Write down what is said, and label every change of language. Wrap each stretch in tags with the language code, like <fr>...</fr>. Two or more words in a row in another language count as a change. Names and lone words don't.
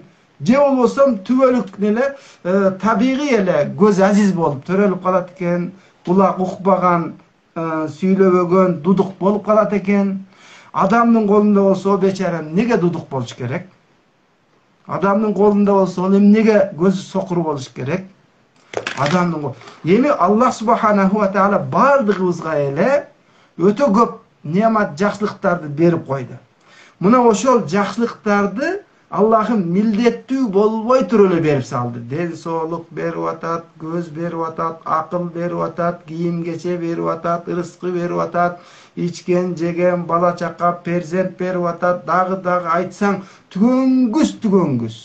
<ky>Же болбосо түбөлүк эле табигый эле көз азиз болуп төрөлүп калат экен, кулак укпаган, сүйлөбөгөн, дудук болуп калат экен. Адамдын колунда болсо бечара неге дудук болуш керек? Адамдын колунда болсо эмнеге көзү сокур болуш керек? Адамдын колу. Эми Аллах</ky> <ar>سبحانه وتعالى</ar> <ky>бардыгыбызга эле өтө көп немат жакшылыктарды берип койду. Мына ошол жакшылыктарды Аллахым милдеттүү болбой туруп эле берип салды. Ден соолук берип атат, көз берип атат, акыл берип атат, кийим кече берип атат, ырыскы берип атат, ичкен, жеген, бала чака, перзент берип атат, дагы айтсаң түгөнгүс.</ky>